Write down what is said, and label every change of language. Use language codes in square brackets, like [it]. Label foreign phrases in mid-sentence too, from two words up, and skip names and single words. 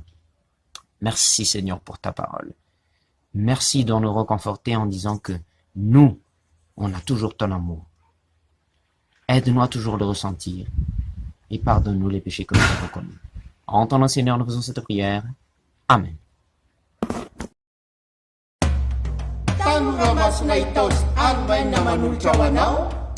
[fr] Merci Seigneur pour ta parole. Merci de nous reconforter en disant que nous, on a toujours ton amour. Aide-nous à toujours le ressentir et pardonne-nous les péchés que nous avons commis. En ton nom, Seigneur, nous faisons cette prière. Amen. [mg] Tanora masina itaos ary maina manolotra ho anao.